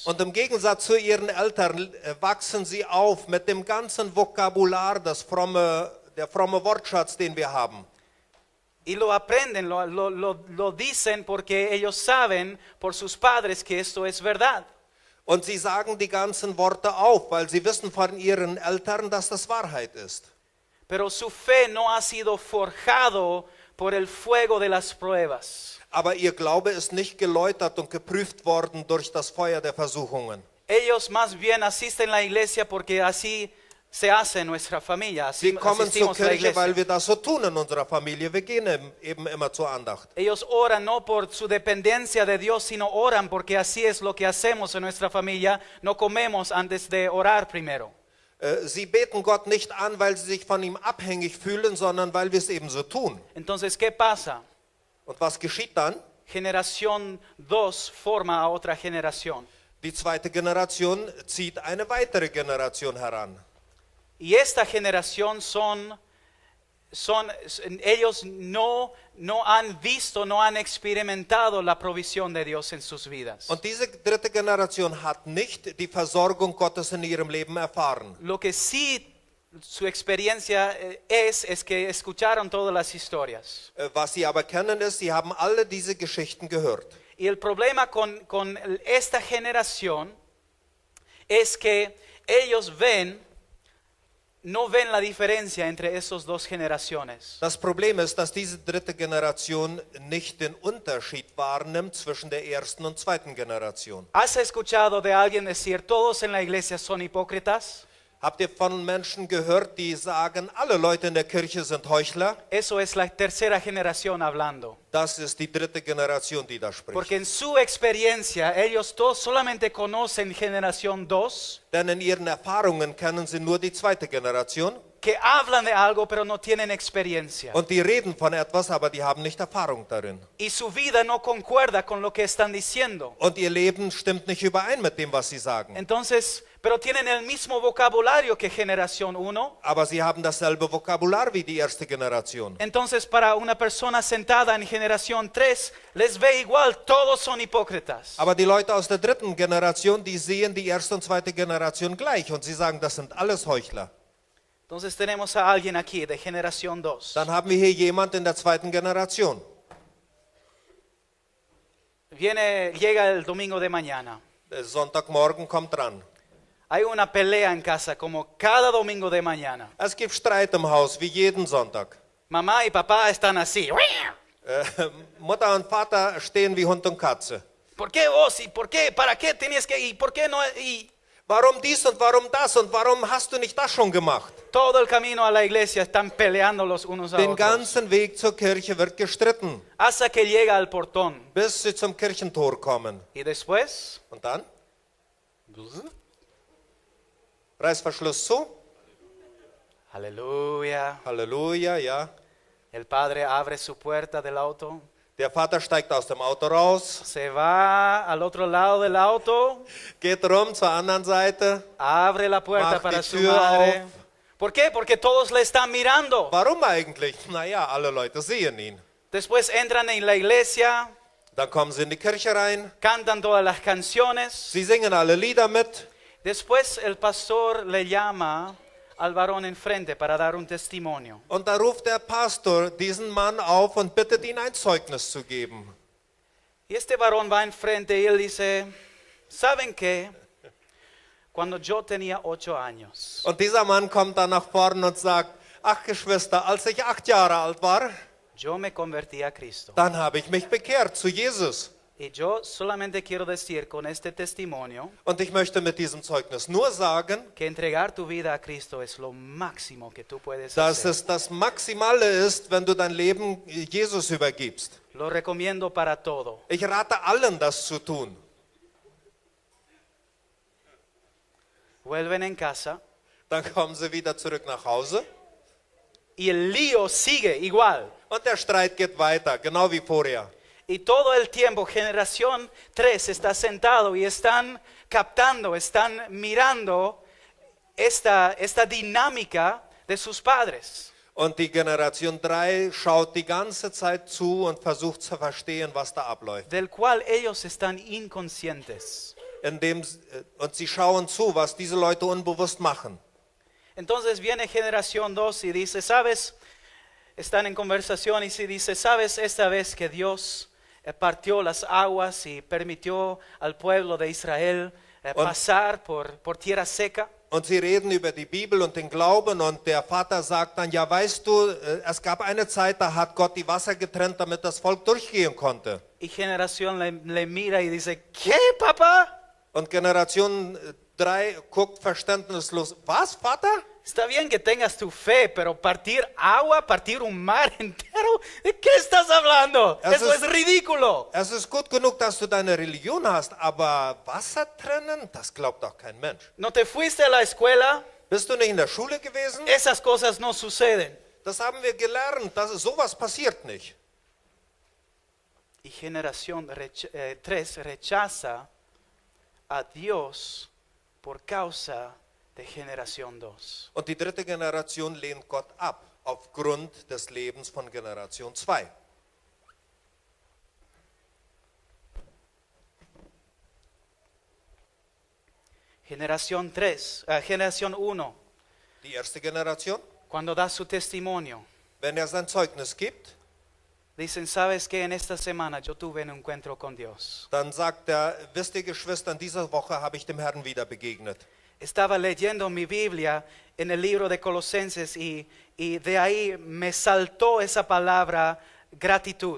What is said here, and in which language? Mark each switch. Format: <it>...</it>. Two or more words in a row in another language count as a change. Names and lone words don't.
<de>Und im Gegensatz zu ihren Eltern wachsen sie auf mit dem ganzen Vokabular, der fromme Wortschatz, den wir haben.</de> <es>Y lo aprenden, lo dicen porque ellos saben por sus padres que esto es verdad.</es> <de>Und sie sagen die ganzen Worte auf, weil sie wissen von ihren Eltern, dass das Wahrheit ist.</de> <es>Pero su fe no ha sido forjado por el fuego de las pruebas.</es> <de>Aber ihr Glaube ist nicht geläutert und geprüft worden durch das Feuer der Versuchungen.</de> <es>Ellos más bien asisten a la iglesia porque así se hace en nuestra familia. Así</es> <de>Sie kommen zur</de> <es>asistimos a la</es> <de>Kirche, weil</de> <es>iglesia.</es> <de>wir das so tun in unserer Familie. Wir gehen eben immer zur Andacht.</de> <es>Ellos oran no por su dependencia de Dios, sino oran porque así es lo que hacemos en nuestra familia. No comemos antes de orar primero.</es> <de>Sie beten Gott nicht an, weil sie sich von ihm abhängig fühlen, sondern weil wir es eben so tun.</de> <es>Entonces, ¿qué pasa?</es> <de>Und was geschieht dann?</de> <es>Generación 2 forma a otra generación.</es> <de>Die zweite Generation zieht eine weitere Generation heran.</de> <es>Y esta generación ellos no han visto, no han experimentado la provisión de Dios en sus vidas.</es> <de>Und diese dritte Generation hat nicht die Versorgung Gottes in ihrem Leben erfahren.</de> <es>Lo que sí su experiencia es que escucharon todas las historias.</es> <de>Was sie aber kennen ist, sie haben alle diese Geschichten gehört.</de> <es>Y el problema con esta generación es que ellos no ven la diferencia entre esas dos generaciones.</es> <de>Das Problem ist, dass diese dritte Generation nicht den Unterschied wahrnimmt zwischen der ersten und zweiten Generation.</de> <es>¿Has escuchado de alguien decir, todos en la iglesia son hipócritas?</es> <de>Habt ihr von Menschen gehört, die sagen, alle Leute in der Kirche sind Heuchler?</de> <es>Eso es la tercera generación hablando.</es> <de>Das ist die dritte Generation, die da spricht.</de> <es>Porque en su experiencia, ellos todos solamente conocen generación 2,</es> <de>Denn in ihren Erfahrungen kennen sie nur die zweite Generation</de> <es>que hablan de algo pero no tienen experiencia.</es> <de>und die reden von etwas, aber die haben nicht Erfahrung darin.</de> <es>Y su vida no concuerda con lo que están diciendo.</es> <de>Und ihr Leben stimmt nicht überein mit dem, was sie sagen.</de> <es>Entonces, pero tienen el mismo vocabulario que generación 1.</es> <de>Aber sie haben dasselbe Vokabular wie die erste Generation.</de> <es>Entonces, para una persona sentada en generación 3, les ve igual, todos son hipócritas.</es> <de>Aber die Leute aus der dritten Generation, die sehen die erste und zweite Generation gleich und sie sagen, das sind alles Heuchler.</de> <es>Entonces tenemos a alguien aquí de generación 2.</es> <de>Dann haben wir hier jemand in der zweiten Generation.</de> <es>Llega el domingo de mañana.</es> <de>Der Sonntagmorgen kommt dran.</de> <es>Hay una pelea en casa como cada domingo de mañana.</es> <de>Es gibt Streit im Haus, wie jeden Sonntag.</de> <es>Mamá y papá están así.</es> <de>Mutter und Vater stehen wie Hund und Katze.</de> <es>¿Por qué vos? ¿Y por qué? ¿Para qué tenías que? ¿Y por qué no? Y</es> <de>Warum dies und warum das und warum hast du nicht das schon gemacht?</de> <es>todo el camino a la iglesia están peleando los unos a</es> <de>Den</de> <es>otros.</es> <de>ganzen Weg zur Kirche wird gestritten,</de> <es>Hasta que llega al portón.</es> <de>bis sie zum Kirchentor kommen.</de> <es>Y después,</es> <de>Und dann? Reißverschluss zu.</de> <es>aleluya,</es> <de>Halleluja, ja.</de> <es>el padre abre su puerta del auto,</es> <de>Der Vater steigt aus dem Auto raus,</de> <es>se va al otro lado del auto,</es> <de>geht rum zur anderen Seite.</de> <es>abre la puerta</es> <de>Macht</de> <es>para</es> <de>die</de> <es>su</es> <de>Tür</de> <es>madre.</es> <de>auf.</de> <es>¿Por qué? Porque todos le están mirando.</es> <de>Warum eigentlich? Naja, alle Leute sehen ihn.</de> <es>Después entran en la iglesia,</es> <de>Dann kommen sie in die Kirche rein,</de> <es>cantan todas las canciones.</es> <de>sie singen alle Lieder mit.</de> <es>Después el pastor le llama al varón enfrente para dar un testimonio.</es> <de>Und da ruft der Pastor diesen Mann auf und bittet ihn, ein Zeugnis zu geben.</de> <es>Y este varón va enfrente y él dice, ¿saben qué? cuando yo tenía 8 años.</es> <de>Und dieser Mann kommt dann nach vorne und sagt, ach Geschwister, als ich 8 Jahre alt war,</de> <es>Yo me convertí a Cristo.</es> <de>dann habe ich mich bekehrt zu Jesus.</de> <es>Y yo solamente quiero decir con este testimonio</es> <de>Und ich möchte mit diesem Zeugnis nur sagen,</de> <es>que entregar tu vida a Cristo es lo máximo que tú puedes</es> <de>dass</de> <es>hacer.</es> <de>es das Maximale ist, wenn du dein Leben Jesus übergibst.</de> <es>Lo recomiendo para todo.</es> <de>Ich rate allen, das zu tun.</de> <es>Vuelven en casa</es> <de>Dann kommen sie wieder zurück nach Hause</de> <es>y el lío sigue igual.</es> <de>und der Streit geht weiter, genau wie vorher.</de> <es>Y todo el tiempo, generación 3 está sentado y están captando, están mirando esta dinámica de sus padres.</es> <de>Und die Generation 3 schaut die ganze Zeit zu und versucht zu verstehen, was da abläuft.</de> <es>Del cual ellos están inconscientes.</es> <de>Und sie schauen zu, was diese Leute unbewusst machen.</de> <es>Entonces viene generación 2 y dice, ¿sabes? Están en conversación y se dice, ¿sabes? Esta vez que Dios partió las aguas y permitió al pueblo de Israel pasar por tierra seca.</es> <de>Und sie reden über die Bibel und den Glauben und der Vater sagt dann, ja weißt du, es gab eine Zeit, da hat Gott die Wasser getrennt, damit das Volk durchgehen konnte.</de> <es>Y generación le mira y dice, ¿qué, papá?</es> <de>Und Generation 3 guckt verständnislos, was, Vater?</de> <es>Está bien que tengas tu fe, pero partir agua, partir un mar entero, ¿de qué estás hablando? Eso es ridículo.</es> <de>Es ist gut genug, dass du deine Religion hast, aber Wasser trennen, das glaubt doch kein Mensch.</de> <es>¿No te fuiste a la escuela?</es> <de>Bist du nicht in der Schule gewesen?</de> <es>Esas cosas no suceden.</es> <de>Das haben wir gelernt, sowas passiert nicht.</de> <es>Y generación 3 rechaza a Dios por causa de generación 2.</es> <de>Und die dritte Generation lehnt Gott ab, aufgrund des Lebens von Generation 2.</de> <es>Generación 1,</es> <de>Die erste Generation,</de> <es>cuando da su testimonio,</es> <de>wenn er sein Zeugnis gibt,</de> <es>dicen, ¿sabes qué? En esta semana yo tuve un encuentro con Dios.</es> <de>dann sagt er, wisst ihr Geschwister, in dieser Woche habe ich dem Herrn wieder begegnet.</de> <es>Estaba leyendo mi Biblia en el libro de Colosenses y de ahí me saltó esa palabra gratitud.</es>